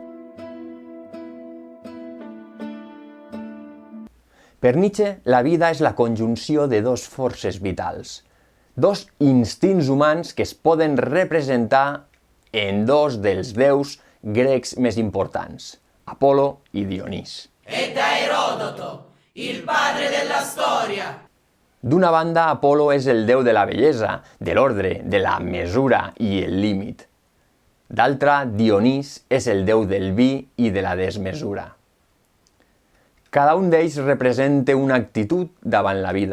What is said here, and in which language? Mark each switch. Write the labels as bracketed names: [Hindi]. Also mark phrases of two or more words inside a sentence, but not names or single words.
[Catalan] Per Nietzsche, la vida és la conjunció de dos forces vitals, dos instints humans que es poden representar en dos dels déus grecs més importants, Apolo i Dionís. [Italian] E da Erodoto, il padre della storia. [Catalan] D'una banda, Apolo és el déu de la bellesa, de l'ordre, de la mesura i el límit. D'altra, Dionís és el déu del vi i de la desmesura. Cada un d'ells representa una actitud davant la vida.